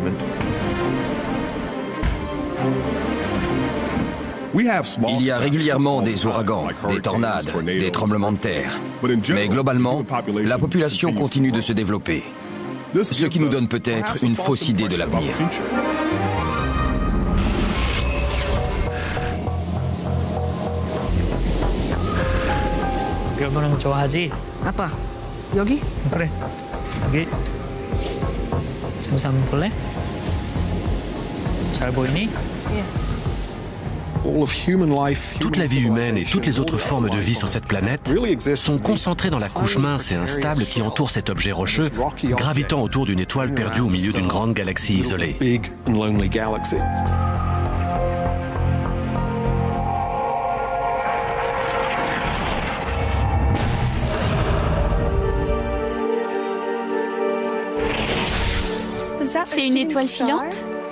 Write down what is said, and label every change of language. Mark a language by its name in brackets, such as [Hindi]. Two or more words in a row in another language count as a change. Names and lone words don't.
[French] Il y a régulièrement des ouragans, des tornades, des tremblements de terre. Mais globalement, la population continue de se développer. Ce qui nous donne peut-être une fausse idée de l'avenir. [Korean] Apa? 여기? 그래. 여기. 잠시 한번 볼래? 잘 보이니? [French] Toute la vie humaine et toutes les autres formes de vie sur cette planète sont concentrées dans la couche mince et instable qui entoure cet objet rocheux, gravitant autour d'une étoile perdue au milieu d'une grande galaxie isolée. C'est une étoile filante?